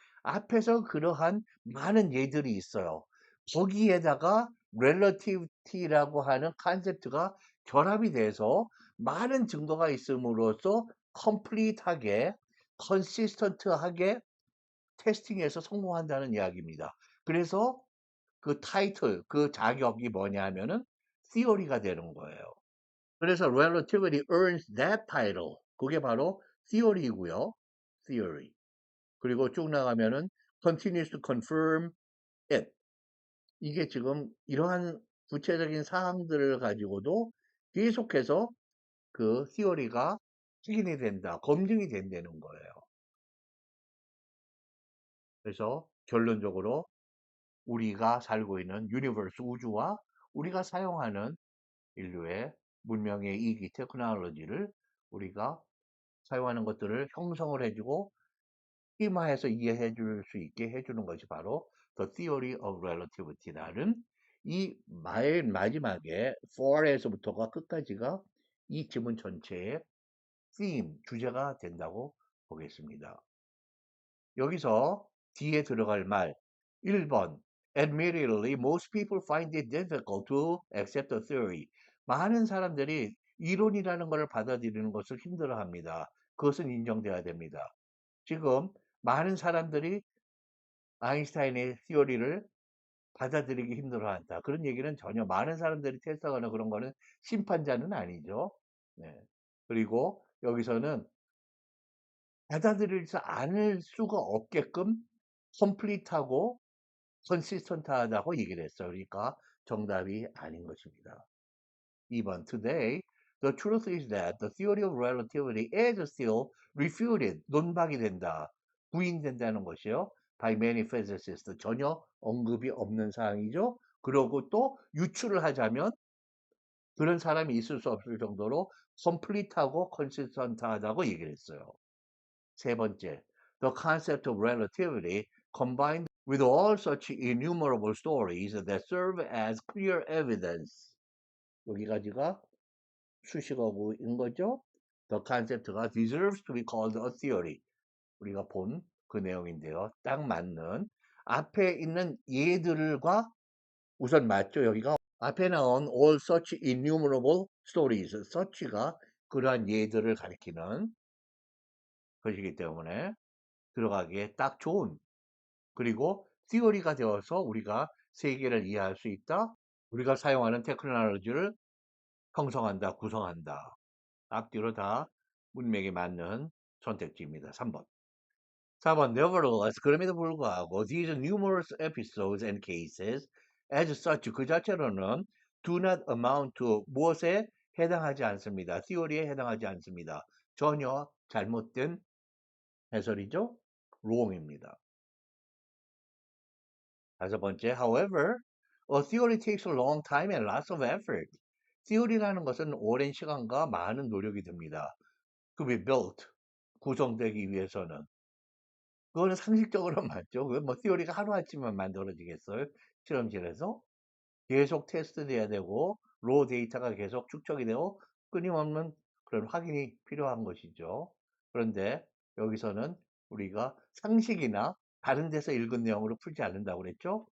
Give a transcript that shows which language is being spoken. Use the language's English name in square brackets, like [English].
[Korean] 앞에서 그러한 많은 예들이 있어요. 거기에다가 relativity라고 하는 컨셉트가 결합이 돼서 많은 증거가 있음으로써 complete하게, consistent하게 테스팅에서 성공한다는 이야기입니다. 그래서 그 타이틀, 그 자격이 뭐냐 하면은 theory가 되는 거예요. 그래서 [English] relativity earns that title. [Korean] 그게 바로 theory이고요. [English] theory. [Korean] 그리고 쭉 나가면은 [English] continues to confirm it. [Korean] 이게 지금 이러한 구체적인 사항들을 가지고도 계속해서 그 theory가 확인이 된다, 검증이 된다는 거예요. 그래서 결론적으로 우리가 살고 있는 유니버스 우주와 우리가 사용하는 인류의 문명의 이기 테크놀로지를 우리가 사용하는 것들을 형성을 해주고 심화해서 이해해 줄 수 있게 해주는 것이 바로 The Theory of Relativity라는 이 마지막에 for에서부터가 끝까지가 이 지문 전체의 theme, 주제가 된다고 보겠습니다. 여기서 D에 들어갈 말 1번 [English] Admittedly, most people find it difficult to accept a theory. [Korean] 많은 사람들이 이론이라는 것을 받아들이는 것을 힘들어합니다. 그것은 인정돼야 됩니다. 지금 많은 사람들이 아인슈타인의 티오리를 받아들이기 힘들어한다. 그런 얘기는 전혀 많은 사람들이 테스트하거나 그런 거는 심판자는 아니죠. 네. 그리고 여기서는 받아들이지 않을 수가 없게끔 컴플리트하고 컨시스턴트하다고 얘기를 했어요. 그러니까 정답이 아닌 것입니다. [English] 2번 Today, the truth is that the theory of relativity is still refuted. [Korean] 논박이 된다. 부인된다는 것이요. [English] by many physicists. [Korean] 전혀 언급이 없는 사항이죠. 그러고 또 유추를 하자면 그런 사람이 있을 수 없을 정도로 complete하고 consistent하다고 얘기를 했어요. [English] 세 번째, the concept of relativity combined with all such innumerable stories that serve as clear evidence. [Korean] 여기까지가 수식어구인 거죠. [English] the concept가 deserves to be called a theory. [Korean] 우리가 본 그 내용인데요. 딱 맞는 앞에 있는 예들과 우선 맞죠. 여기가 앞에 나온 all such innumerable stories, such가 그러한 예들을 가리키는 것이기 때문에 들어가기에 딱 좋은, 그리고 theory가 되어서 우리가 세계를 이해할 수 있다. 우리가 사용하는 테크놀로지를 형성한다, 구성한다. 앞뒤로 다 문맥에 맞는 선택지입니다. 3번. 4번. [English] Nevertheless, [Korean] 그럼에도 불구하고 [English] these numerous episodes and cases as such [Korean] 그 자체로는 [English] do not amount to [Korean] 무엇에 해당하지 않습니다. theory에 해당하지 않습니다. 전혀 잘못된 해설이죠. wrong입니다. 5번째. [English] However, a theory takes a long time and lots of effort. [Korean] theory라는 것은 오랜 시간과 많은 노력이 듭니다. [English] to be built, [Korean] 구성되기 위해서는. 그거는 상식적으로 맞죠. 그 뭐 theory가 하루아침에 만들어지겠어요? 실험실에서 계속 테스트돼야 되고 로 데이터가 계속 축적이 되고 끊임없는 그런 확인이 필요한 것이죠. 그런데 여기서는 우리가 상식이나 다른 데서 읽은 내용으로 풀지 않는다고 그랬죠.